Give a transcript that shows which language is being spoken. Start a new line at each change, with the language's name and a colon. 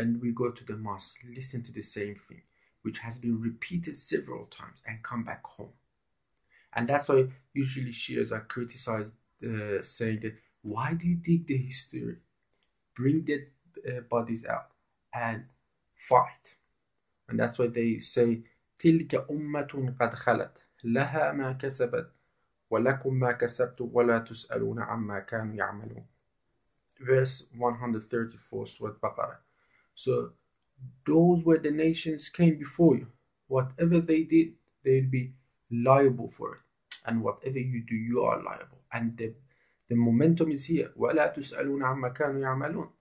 English: And we go to the mosque, listen to the same thing, which has been repeated several times, and come back home. And that's why usually Shias are criticized, saying that, why do you dig the history? Bring dead bodies out and fight. And that's why they say,
Arabic: تِلْكَ أُمَّةٌ قَدْ خَلَتْ لَهَا مَا كَسَبَتْ وَلَكُمْ مَا كَسَبْتُمْ وَلَا تُسْأَلُونَ عَمَّا كَانُوا يَعْمَلُونَ.
English: Verse 134, Surah Baqarah. So those were the nations came before you. Whatever they did, they'll be liable for it. And whatever you do, you are liable. And the momentum is here.
Arabic: وَلَا تُسْأَلُونَ عَمَّا كَانُوا يَعْمَلُونَ.